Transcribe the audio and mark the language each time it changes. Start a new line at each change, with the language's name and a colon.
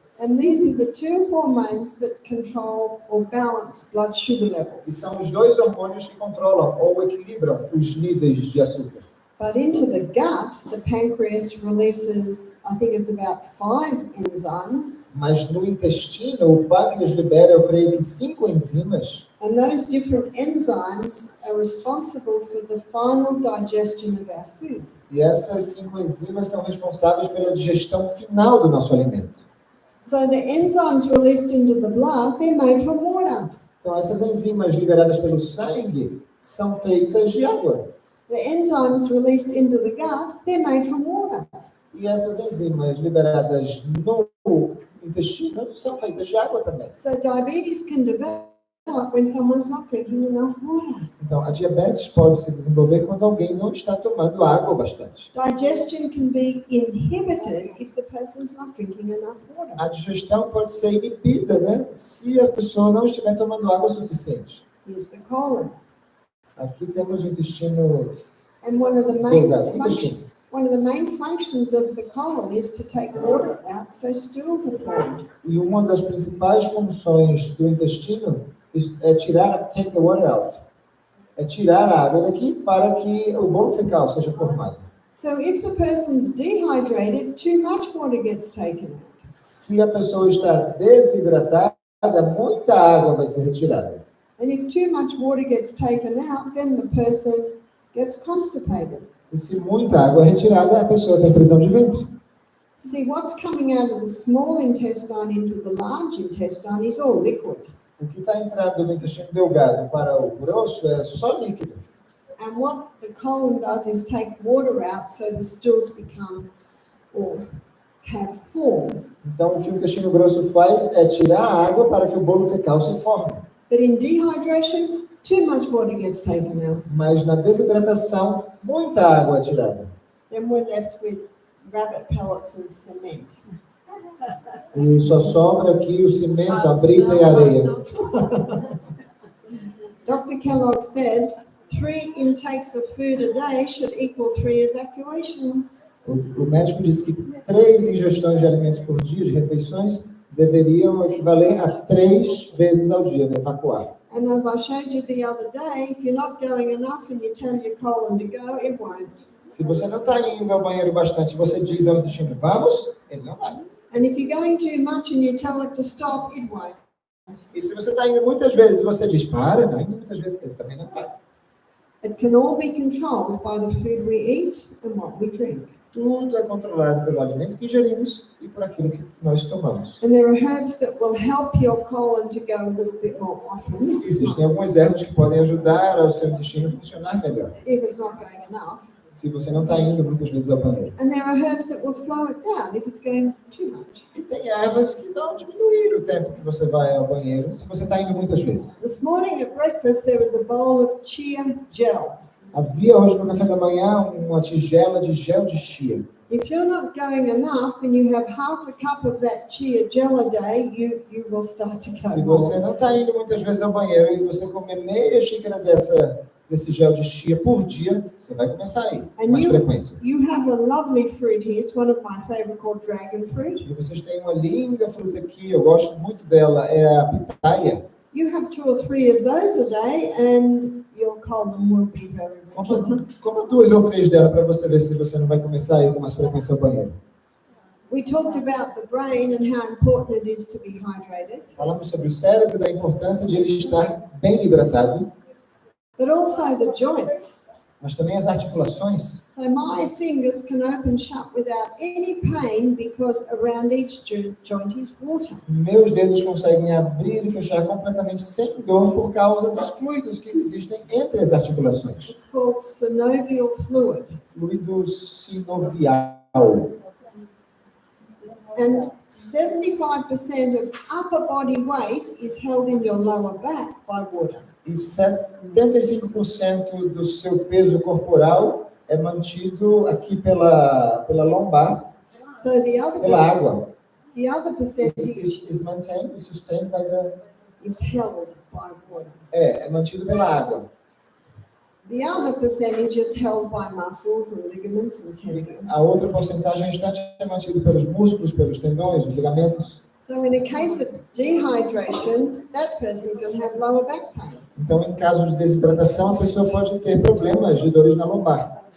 English: And these are the two hormones that control or balance blood sugar
Portuguese: E
English: levels.
Portuguese: são os dois hormônios que controlam ou equilibram os níveis de açúcar.
English: But into the gut, the pancreas releases, I think it's about 5 enzymes.
Portuguese: Mas no intestino, o pâncreas libera, eu creio que 5 enzimas.
English: And those different enzymes are responsible for the final digestion of our food.
Portuguese: E essas 5 enzimas são responsáveis pela digestão final do nosso alimento.
English: So the enzymes released into the blood, they're made from water.
Portuguese: Então, essas enzimas liberadas pelo sangue são feitas de água.
English: The enzymes released into the gut, they're made from water.
Portuguese: E essas enzimas liberadas no intestino são feitas de água também.
English: So diabetes can develop when someone's not drinking enough water.
Portuguese: Então, a diabetes pode se desenvolver quando alguém não está tomando água bastante.
English: Digestion can be inhibited if the person's not drinking enough water.
Portuguese: A digestão pode ser inibida, né? Se a pessoa não estiver tomando água suficiente.
English: Here's the colon.
Portuguese: Aqui temos o intestino
English: And one of the main
Portuguese: delgado,
English: functions of the colon is to take water out so stools are formed.
Portuguese: E uma das principais funções do intestino é
English: take the water out.
Portuguese: É tirar a água daqui para que o bolo fecal seja formado.
English: So if the person's dehydrated, too much water gets taken out.
Portuguese: Se a pessoa está desidratada, muita água vai ser retirada.
English: And if too much water gets taken out, then the person gets constipated.
Portuguese: E se muita água é retirada, a pessoa tem prisão de ventre.
English: See, what's coming out of the small intestine into the large intestine is all liquid.
Portuguese: O que está entrando do intestino delgado para o grosso é só líquido.
English: And what the colon does is take water out so the stools become or have form.
Portuguese: Então, o que o intestino grosso faz é tirar a água para que o bolo fecal se forme.
English: But in dehydration, too much water gets taken out.
Portuguese: Mas na desidratação, muita água é tirada.
English: Then we're left with rabbit pellets and cement.
Portuguese: E só sobra aqui o cimento, a brita e a areia.
English: Dr. Kellogg said 3 intakes of food a day should equal 3 evacuations.
Portuguese: O médico disse que 3 ingestões de alimentos por dia, de refeições, deveriam equivaler a 3 vezes ao dia, né, evacuar.
English: And as I showed you the other day, if you're not going enough and you tell your colon to go, it won't.
Portuguese: Se você não está indo ao banheiro bastante, você diz ao intestino, vamos, ele não vai.
English: And if you're going too much and you tell it to stop, it won't.
Portuguese: E se você está indo muitas vezes e você diz, para, está indo muitas vezes, ele também não vai.
English: It can all be controlled by the food we eat and what we drink.
Portuguese: Tudo é controlado pelo alimento que ingerimos e por aquilo que nós tomamos.
English: And there are herbs that will help your colon to go a little bit more often.
Portuguese: Existem algumas ervas que podem ajudar ao seu intestino a funcionar melhor,
English: If it's not going enough.
Portuguese: se você não está indo muitas vezes ao banheiro.
English: And there are herbs that will slow it down if it's going too much.
Portuguese: E tem ervas que vão diminuir o tempo que você vai ao banheiro, se você está indo muitas vezes.
English: This morning at breakfast, there was a bowl of chia gel.
Portuguese: Havia hoje no café da manhã uma tigela de gel de chia.
English: If you're not going enough and you have half a cup of that chia gel a day, you will start to
Portuguese: Se
English: go
Portuguese: você
English: more.
Portuguese: não está indo muitas vezes ao banheiro e você comer meia xícara dessa desse gel de chia por dia, você vai começar aí, com
English: And
Portuguese: mais frequência.
English: you have a lovely fruit here. It's one of my favorite called dragon fruit.
Portuguese: E vocês têm uma linda fruta aqui, eu gosto muito dela, é a pitaia.
English: You have 2 or 3 of those a day and your colon will be very regular.
Portuguese: Coma 2 ou 3 dela para você ver se você não vai começar aí com mais frequência ao banheiro.
English: We talked about the brain and how important it is to be hydrated,
Portuguese: Falamos sobre o cérebro, da importância de ele estar bem hidratado,
English: but also the joints.
Portuguese: mas também as articulações.
English: So my fingers can open shut without any pain because around each joint is water.
Portuguese: Meus dedos conseguem abrir e fechar completamente sem dor por causa dos fluidos que existem entre as articulações.
English: It's called synovial fluid.
Portuguese: Fluido sinovial.
English: And 75% of upper body weight is held in your lower back by water.
Portuguese: E 75% do seu peso corporal é mantido aqui pela lombar,
English: So
Portuguese: pela água.
English: the other percentage Is maintained, is sustained by the... is held by water.
Portuguese: É mantido pela água.
English: The other percentage is held by muscles and ligaments and tendons.
Portuguese: A outra porcentagem restante é mantido pelos músculos, pelos tendões, os ligamentos.
English: So in a case of dehydration, that person can have lower back pain.
Portuguese: Então, em caso de desidratação, a pessoa pode ter problemas de dores na lombar.